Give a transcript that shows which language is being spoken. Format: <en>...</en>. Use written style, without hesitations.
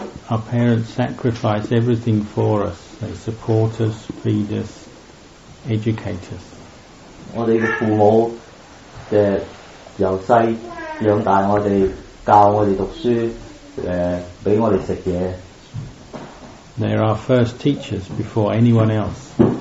<en>Our parents sacrifice everything for us. They support us, feed us, educate us.</en> <yue>我哋嘅父母由細養大我哋，教我哋讀書，俾我哋食嘢。</yue> <en>They are our first teachers before anyone else.</en>